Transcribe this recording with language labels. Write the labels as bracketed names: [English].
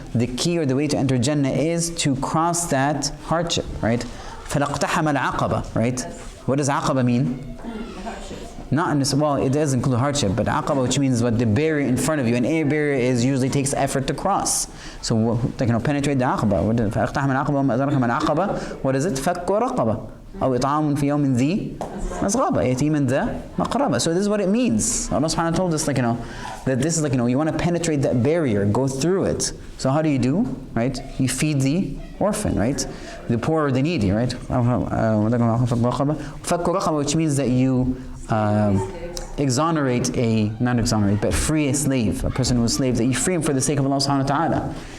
[English] The key or the way to enter Jannah is to cross that hardship, right? [Arabic] فَلَقْتَحَمَ الْعَقَبَةِ, [English] right? What does aqaba mean? Not in this, well, it does include hardship, but aqaba, which means what the barrier in front of you, and a barrier is usually takes effort to cross. So they can penetrate the aqaba. What is it? [Arabic] فَكُّ رَقَبَةٍ أو إطعام في يوم ذي مسغبة يتيما ذا مقربة. [English] So this is what it means. Allah subhanahu wa ta'ala told us, that this is you want to penetrate that barrier, go through it. So how do you do? Right? You feed the orphan, right? The poor or the needy, right? [Arabic] فَكُّ رَقَبَةٍ, [English] which means that you not exonerate, but free a slave, a person who is a slave, that you free him for the sake of Allah subhanahu wa ta'ala.